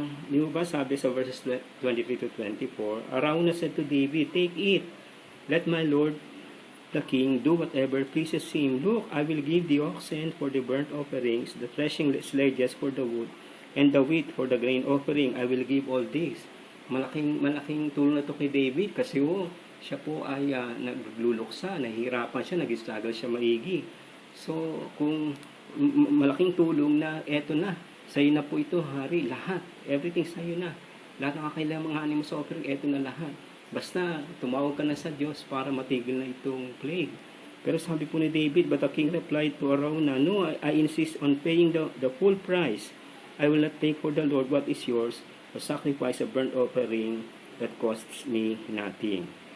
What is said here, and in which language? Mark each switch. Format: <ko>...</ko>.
<en>Di ba sabi sa verses 23 to 24, Arauna said to David, "Take it, let my lord the king do whatever pleases him. Look, I will give the oxen for the burnt offerings, the threshing sledges for the wood, and the wheat for the grain offering. I will give all this."</en> <tl>Malaking tulong na to kay David kasi siya po ay nagluluksa, nahihirapan siya, nag-struggle siya maigi. So, kung malaking tulong na eto na, sa'yo na po ito, hari, lahat. Everything sa'yo na. Lahat ng kakailanganin mo sa offering, eto na lahat. Basta, tumawag ka na sa Diyos para matigil na itong plague. Pero sabi po ni David,</tl> <en>but the king replied to Arauna, "No, I insist on paying the full price. I will not take for the Lord what is yours, or sacrifice a burnt offering that costs me nothing."</en>